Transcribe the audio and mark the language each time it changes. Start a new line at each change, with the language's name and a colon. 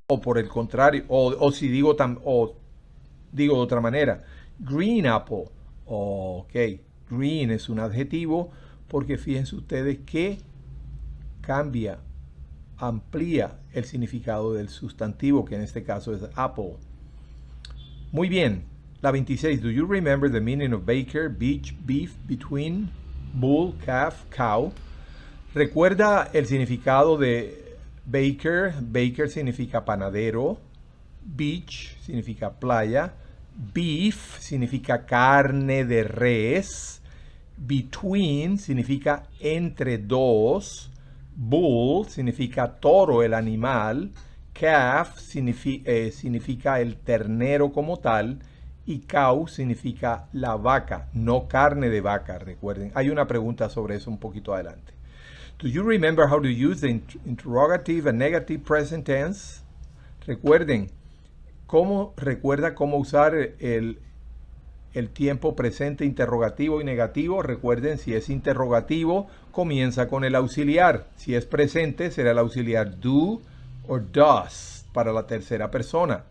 Spanish: O por el contrario, o si digo digo de otra manera, green apple, ok, green es un adjetivo porque fíjense ustedes que cambia, amplía el significado del sustantivo, que en este caso es apple. Muy bien. La 26.
English: Do you remember the meaning of baker, beef, between, bull, calf, cow?
Spanish: ¿Recuerda el significado de baker? Baker significa panadero. Beach significa playa. Beef significa carne de res. Between significa entre dos. Bull significa toro, el animal. Calf significa el ternero como tal. Y cow significa la vaca, no carne de vaca, recuerden. Hay una pregunta sobre eso un poquito adelante.
English: Do you remember how to use the interrogative and negative present tense?
Spanish: Recuerda cómo usar el tiempo presente interrogativo y negativo. Recuerden, si es interrogativo, comienza con el auxiliar. Si es presente, será el auxiliar do o does para la tercera persona.